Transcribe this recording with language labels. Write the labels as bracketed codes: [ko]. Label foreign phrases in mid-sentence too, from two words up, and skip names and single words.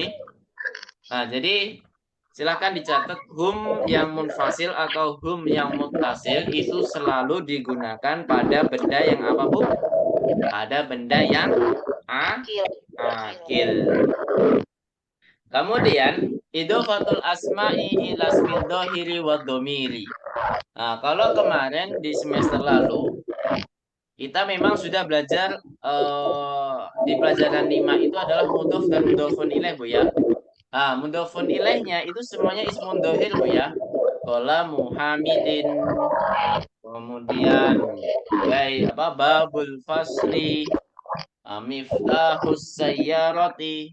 [id] Nah, jadi silakan dicatat hum yang munfasil atau hum yang muttasil itu selalu digunakan pada benda yang apa, Bu? Pada benda yang Kil. akil. [ar] Kemudian إضافة الأسماء إلى الاسم الظاهر والضمير. [id] Nah, kalau kemarin di semester lalu kita memang sudah belajar di pelajaran 5 itu adalah mudhof dan [ar] مضاف إليه, [id] Bu ya. Mudhofun ilaihnya itu semuanya [ar] اسم ظاهر, [id] Bu ya. [ar] قال محمد, kemudian باب الفصل، مفتاح السيارة.